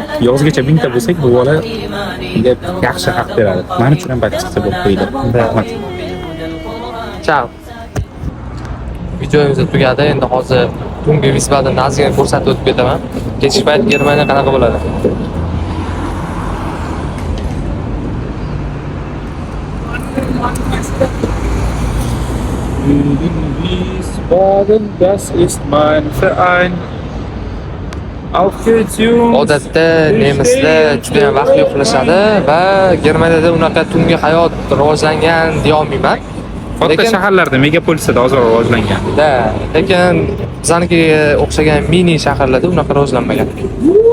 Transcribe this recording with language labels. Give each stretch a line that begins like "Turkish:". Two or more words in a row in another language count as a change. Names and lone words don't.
Uzbek: Yozgacha 1000 ta bo'lsak, bu bola yaxshi haq beradi. Men uchun ham batchiqsa bo'lib qo'ydi. Rahmat. Ciao. videomiz tugadi. Endi hozir tungi Wiesbadenni ozgina ko'rsatib o'tib ketaman. Kechki payt Germaniya qanaqa bo'ladi?
German: Wiesbaden, das ist mein Verein. Auf geht's, Jungs.
Uzbek: Odatda nemislar juda ham vaqtli uxlashadi va Germaniyada unaqa tungi hayot rivojlangan deya olmayman. Katta shaharlarda, megapolislarda ozroq rivojlangan. Lekin bizanikiga o'xshagan mini shaharlarda unaqa rivojlanmagan.